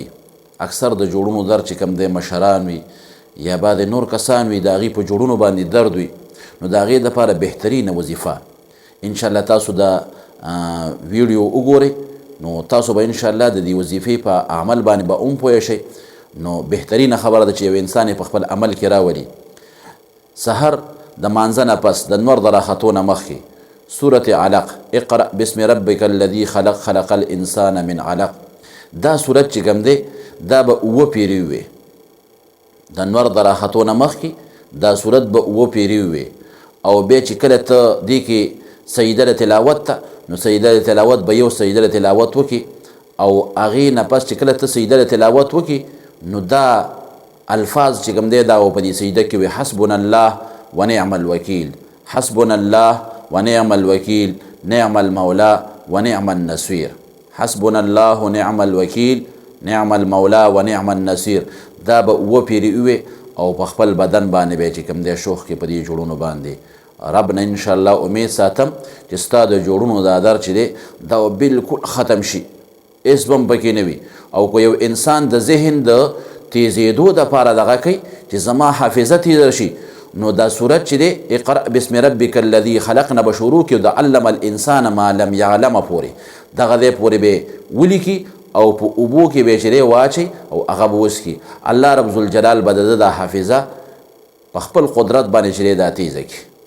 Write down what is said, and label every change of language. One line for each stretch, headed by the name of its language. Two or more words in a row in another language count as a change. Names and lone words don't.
Pashto: اکثر د جوړونو درد چې کوم دی مشران وي یا بعد نور کسان وي د هغې په جوړونو باندې درد وي، نو د هغې دپاره بهترینه وظیفه انشاءالله تاسو دا ویډیو وګورئ، نو تاسو به انشاءالله د دې وظیفې په عمل باندې به هم پوه شئ. نو بهترینه خبره ده چې یو انسان په خپل عمل کې راولي. سحر د مانځه نه پس د نور د راختو نه مخکې سورة علق،
Arabic: اقرأ بسم ربک الذي خلق خلق الانسان من علق،
Pashto: دا صورت چې کوم دی دا به 7 پیرې وي. د نور د راختو نه مخکې دا صورت به 7 پیرې وي، او بیا چې کله ته دې کې سجده تلاوت ته، نو سجده تلاوت به یو سجده تلاوت وکړي، او هغې نه پس چې کله ته سجده تلاوت وکړي نو دا الفاظ چې کوم دی دا په دې سجده کې وي
Arabic: حسبنا الله ونعم الوکیل، حسبنا الله ونعم الوکیل، نعم المولا ونعم النصير، حسبنا الله نعم الوکیل، نعم المولا ونعم النصير.
Pashto: دا به 7 پیرې وي، او په خپل بدن باندې به چې کوم دی شوخ کې په دې جوړونو باندې رب نه انشاءالله امید ساتم چې ستا د جوړونو دا درد چې دی دا بالکل ختم شي، هېڅ به هم پکې نه وي. او که یو انسان د ذهن د تیزېدو دپاره دغه کوي چې زما حافظه تیزه شي، نو دا صورت چې دی
Arabic: اقرأ بسم ربک الذي خلق
Pashto: نه به شروع کړي د
Arabic: علم الانسان ما لم یعلم
Pashto: پورې، دغه دی پورې به ولیکي او په اوبو کې به چې دی واچي او هغه به وڅکي. الله رب ذوالجلال به د ده دا حافظه په خپل قدرت باندې چې دی دا تیزه کړي.